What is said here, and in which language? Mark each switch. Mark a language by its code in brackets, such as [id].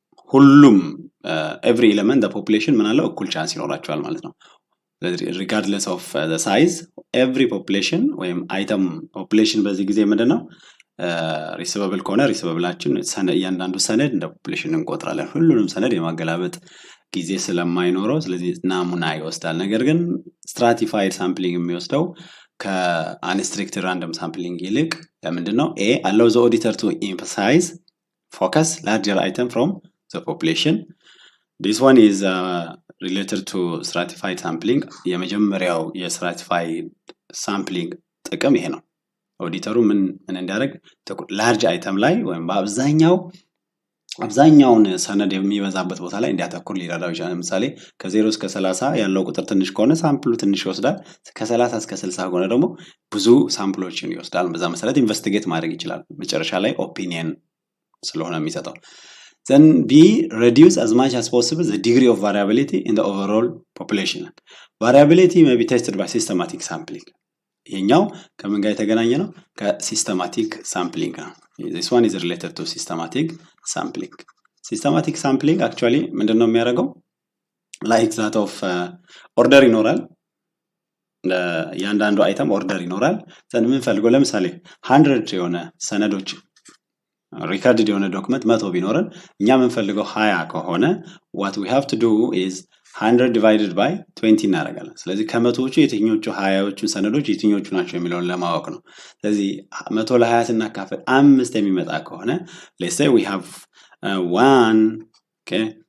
[am] ሁሉም [en] every element the population [am] ምን አለው እኩል ቻንስ ይኖራቸዋል ማለት ነው። [en] regardless of the size every population [am] ወይም item population በዚህ ጊዜ ምንድነው ሪሲቨብል ከሆነ ሪሲቨብላችን እያንዳንዱ ሰነድ እንደ ፖፑሌሽን እንቆጥራለን። ሁሉንም ሰነድ የማገላበጥ ጊዜ ስለማይኖረው ስለዚህ ናሙና ይወስዳል። ነገር ግን ስትራቲፋይድ ሳምፕሊንግ የሚወስደው ከአንሪስትሪክትድ ራንደም ሳምፕሊንግ ይልቅ ለምንድነው? [en] a allow the auditor to emphasize focus larger item from the population. this one is related to stratified sampling. [am] የመጀመሪያው የስትራቲፋይድ ሳምፕሊንግ ጥቅም ይሄ ነው። ኦዲተሩ ምን እንዲያደርግ ላርጅ አይተም ላይ ወይም አብዛኛውን ሰነድ የሚበዛበት ቦታ ላይ እንዲያተኩር ሊረዳው ይችላል። ለምሳሌ ከ0 እስከ 30 ያለው ቁጥር ትንሽ ከሆነ ሳምፕሉ ትንሽ ይወስዳል። ከ30 እስከ 60 ከሆነ ደግሞ ብዙ ሳምፕሎችን ይወስዳል። በዛ መሰረት ኢንቨስቲጌት ማድረግ ይችላል። መጨረሻ ላይ ኦፒኒየን ስለሆነ የሚሰጠው [en] then B reduce as much as possible the degree of variability in the overall population. Variability may be tested by systematic sampling. [am] ይሄኛው ከምን ጋር የተገናኘ ነው? ከሲስተማቲክ ሳምፕሊንግ ነው። [en] this one is related to systematic sampling. systematic sampling actually [am] ምንድነው የሚያደርገው? [en] like that of order [am] ይኖራል። ያንዳንዱ አይተም ኦርደር ይኖራል። ዘን ምን ፈልጎ ለምሳሌ 100 የሆነ ሰነዶች ሪካርድድ የሆነ ዶክመንት 100 ቢኖርን እኛ የምንፈልገው 20 ከሆነ [en] what we have to do is 100 divided by 20 [am] እናደርጋለን። ስለዚህ ከመቶዎቹ የትኞቹ 20ዎቹ ሰነዶች የትኞቹ ናቸው የሚለውን ለማወቅ ነው። ስለዚህ 100 ለ20 ስናካፍል 5 የሚመጣ ከሆነ [en] let's say we have 1 okay